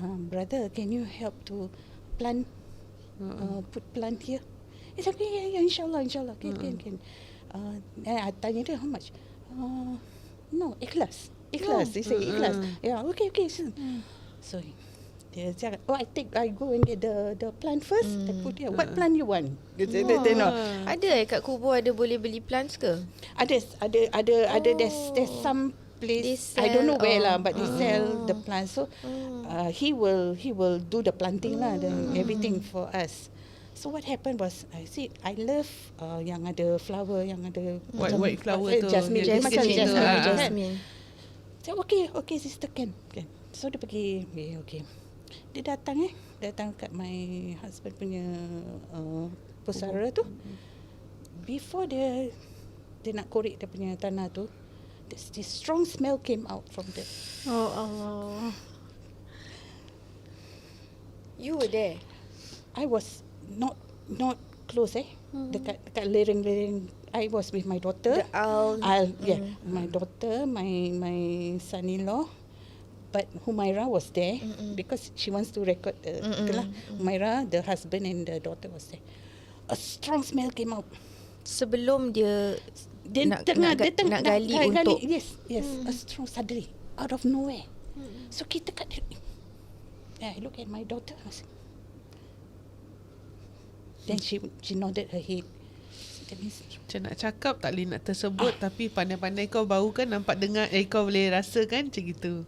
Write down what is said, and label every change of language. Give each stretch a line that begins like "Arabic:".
English: Brother, can you help to plant put plant here? He said, yeah, inshallah, can. I
Malay: tanya dia,
English: how much? No, ikhlas. He say ikhlas. Yeah, okay. So
Malay: dia cakap,
English: I go and get the plant first. I put here. What plant you want?
Malay: Dia tengok. Ada kat kubur ada boleh beli plants ke? Ada.
English: There's some place, I don't know where lah, but they sell the plants. So he will do the planting lah, and everything for us. So what happened was, I said I love
Malay: yang ada
English: flower, yang ada white flower tu,
Malay: jasmine. Dia macam
English: Jasmine. So okay sister, can. So
Malay: dia pergi,
English: okay.
Malay: Dia datang kat
English: my husband
Malay: punya pusara tu.
English: Before
Malay: dia nak korek dia punya tanah tu,
English: this strong smell came out from there. Oh Allah. You were there. I was not close
Malay: dekat lereng.
English: I was with my daughter. My daughter, my son-in-law, but Humaira was there because she wants to record itulah. Humaira, the husband and the daughter was there. A strong smell came out.
Malay: Sebelum dia nak gali untuk
English: yes, a strong suddenly out of nowhere. So
Malay: kita kat
English: I look at my daughter. Then she nodded her head.
Malay: Macam nak cakap tak boleh nak tersebut, tapi pandai-pandai kau bau kan, nampak dengar, kau boleh rasa kan macam gitu.